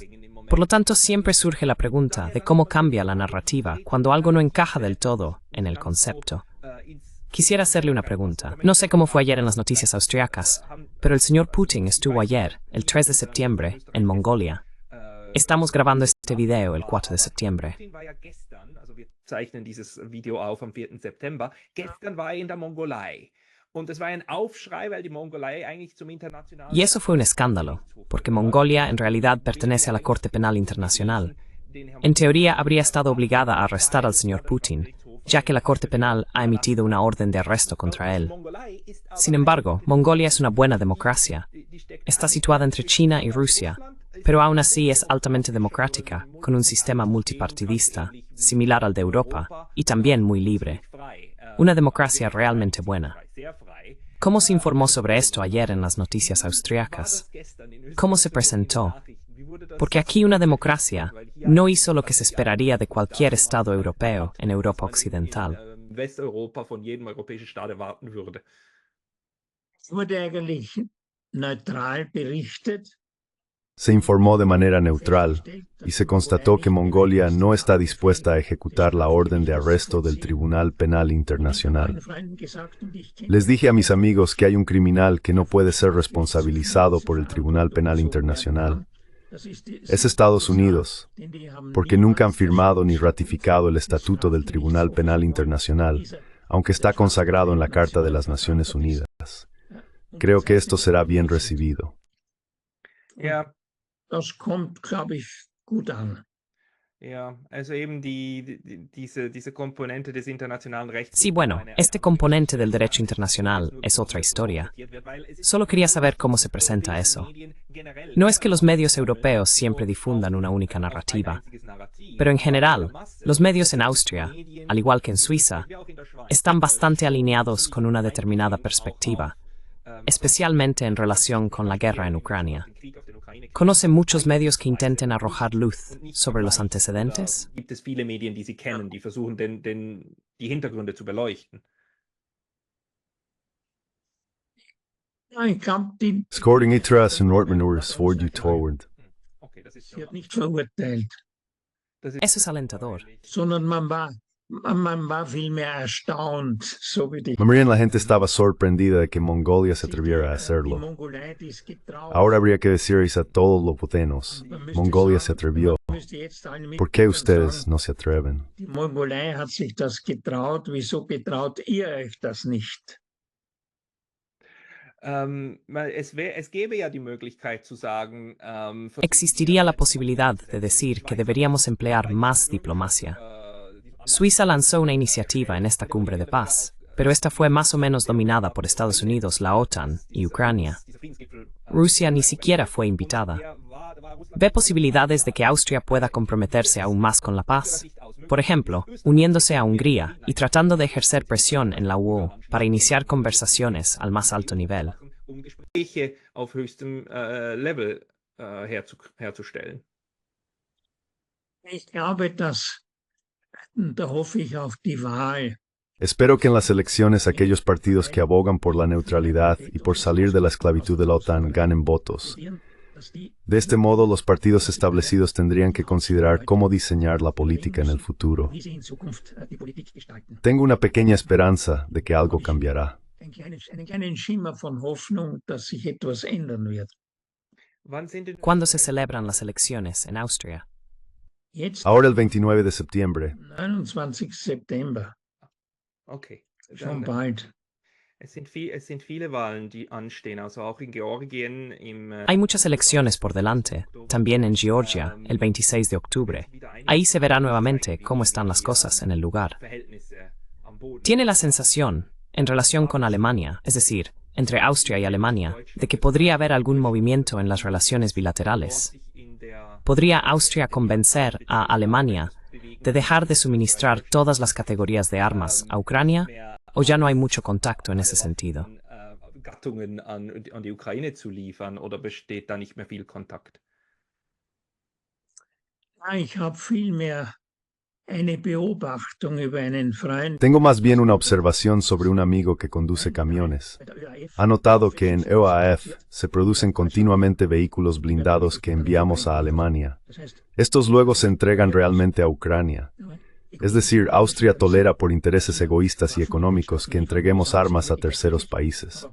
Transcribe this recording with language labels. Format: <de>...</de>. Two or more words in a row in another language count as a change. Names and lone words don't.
<es>Por lo tanto, siempre surge la pregunta de cómo cambia la narrativa cuando algo no encaja del todo en el concepto. Quisiera hacerle una pregunta. No sé cómo fue ayer en las noticias austriacas, pero el señor Putin estuvo ayer, el 3 de septiembre, en Mongolia. Estamos grabando este video el 4 de septiembre.</es> <de>Zeichnen dieses Video auf am 4. September. Gestern war in der Mongolei. Und es war ein Aufschrei, weil die Mongolei eigentlich zum internationalen...</de> <es>Y eso fue un escándalo, porque Mongolia en realidad pertenece a la Corte Penal Internacional. En teoría habría estado obligada a arrestar al señor Putin, ya que la Corte Penal ha emitido una orden de arresto contra él. Sin embargo, Mongolia es una buena democracia. Está situada entre China y Rusia, pero aún así es altamente democrática, con un sistema multipartidista, similar al de Europa, y también muy libre. Una democracia realmente buena. ¿Cómo se informó sobre esto ayer en las noticias austriacas? ¿Cómo se presentó? Porque aquí una democracia no hizo lo que se esperaría de cualquier Estado europeo en Europa Occidental.</es> <de>Wurde eigentlich neutral berichtet.</de> <es>Se informó de manera neutral y se constató que Mongolia no está dispuesta a ejecutar la orden de arresto del Tribunal Penal Internacional. Les dije a mis amigos que hay un criminal que no puede ser responsabilizado por el Tribunal Penal Internacional. Es Estados Unidos, porque nunca han firmado ni ratificado el Estatuto del Tribunal Penal Internacional, aunque está consagrado en la Carta de las Naciones Unidas. Creo que esto será bien recibido.</es> <de>Das kommt, glaube ich, gut an.</de> <es>Sí, bueno, este componente del derecho internacional es otra historia. Solo quería saber cómo se presenta eso. No es que los medios europeos siempre difundan una única narrativa, pero en general, los medios en Austria, al igual que en Suiza, están bastante alineados con una determinada perspectiva, especialmente en relación con la guerra en Ucrania. ¿Conoce muchos medios que intenten arrojar luz sobre los antecedentes?</es> <de>Gibt es viele Medien, die Sie kennen, die versuchen, die Hintergründe zu beleuchten? Ich glaube, die Skåring Itras und Nordmanurs Ford you toward. wird nicht verurteilt,</de> <es>Eso es alentador.</es> <de>sondern man war vielmehr erstaunt, so wie die</de> <es>La mayoría de la gente estaba sorprendida de que Mongolia se atreviera a hacerlo.</es> <de>Mongolei, die ist getraut.</de> <es>Ahora habría que decirles a todos los putenos, Mongolia se atrevió.</es> <de>Müsste jetzt allen</de> <es>¿Por qué</es> <de>Mitbürgern</de> <es>ustedes</es> <de>sagen,</de> <es>no se atreven?</es> <de>die Mongolei hat sich das getraut, wieso getraut ihr euch das nicht? Es gäbe ja die Möglichkeit zu sagen,</de> <es>Existiría la posibilidad de decir que deberíamos emplear más diplomacia. Suiza lanzó una iniciativa en esta cumbre de paz, pero esta fue más o menos dominada por Estados Unidos, la OTAN y Ucrania. Rusia ni siquiera fue invitada. ¿Ve posibilidades de que Austria pueda comprometerse aún más con la paz? Por ejemplo, uniéndose a Hungría y tratando de ejercer presión en la UE para iniciar conversaciones al más alto nivel.</es> <de>Gespräche auf höchstem Level herzustellen. Ich glaube, da hoffe ich auf die Wahl.</de> <es>Espero que en las elecciones aquellos partidos que abogan por la neutralidad y por salir de la esclavitud de la OTAN ganen votos. De este modo, los partidos establecidos tendrían que considerar cómo diseñar la política en el futuro.</es> <de>Wie sie in Zukunft die Politik gestalten.</de> <es>Tengo una pequeña esperanza de que algo cambiará.</es> <de>Einen kleinen Schimmer von Hoffnung, dass sich etwas ändern wird.</de> <es>¿Cuándo se celebran las elecciones en Austria?</es> <de>Jetzt,</de> <es>Ahora el 29 de septiembre.</es> <de>29. September, Okay. schon bald.</de> <es>Hay muchas elecciones por delante, también en Georgia, el 26 de octubre. Ahí se verá nuevamente cómo están las cosas en el lugar. Tiene la sensación, en relación con Alemania, es decir, entre Austria y Alemania, de que podría haber algún movimiento en las relaciones bilaterales. ¿Podría Austria convencer a Alemania de dejar de suministrar todas las categorías de armas a Ucrania? ¿O ya no hay mucho contacto en ese sentido?</es> <de>Gattungen an die Ukraine zu liefern oder besteht da nicht mehr viel Kontakt? Ich habe vielmehr eine Beobachtung über einen Freund.</de> <es>Tengo más bien una observación sobre un amigo que conduce camiones. Ha notado que en EOAF se producen continuamente vehículos blindados que enviamos a Alemania. Estos luego se entregan realmente a Ucrania. Es decir, Austria tolera por intereses egoístas y económicos que entreguemos armas a terceros países.</es>